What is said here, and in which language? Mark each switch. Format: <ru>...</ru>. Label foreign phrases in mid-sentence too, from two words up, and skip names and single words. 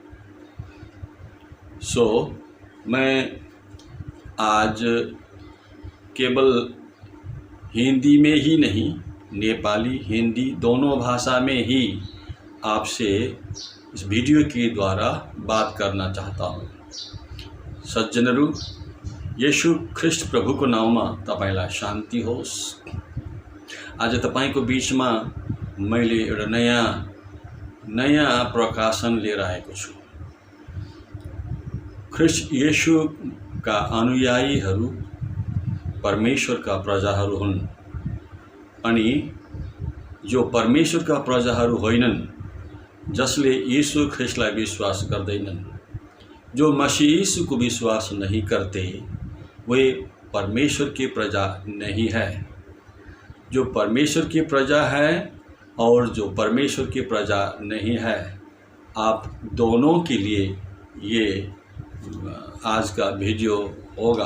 <hi>मैं आज केवल हिंदी में ही नहीं, नेपाली हिंदी दोनों भाषा में ही आपसे इस वीडियो के द्वारा बात करना चाहता हूँ।</hi> <ne>सज्जनरू, येशू ख्रिस्ट प्रभुको नाउँमा तपाईलाई शान्ति होस्। आज तपाईको बीचमा मैले एउटा नयाँ प्रकाशन लिएर आएको छु। ख्रिस्ट येशू का अनुयायीहरू परमेश्वरका प्रजाहरू हुन्, अनि जो परमेश्वरका प्रजाहरू होइनन्, जसले यीशु ख्रिस्टलाई विश्वास गर्दैनन्,</ne> <hi>जो मसीह यीशु को विश्वास नहीं करते, वे परमेश्वर की प्रजा नहीं है। जो परमेश्वर की प्रजा है और जो परमेश्वर की प्रजा नहीं है, आप दोनों के लिए ये आज का वीडियो होगा।</hi>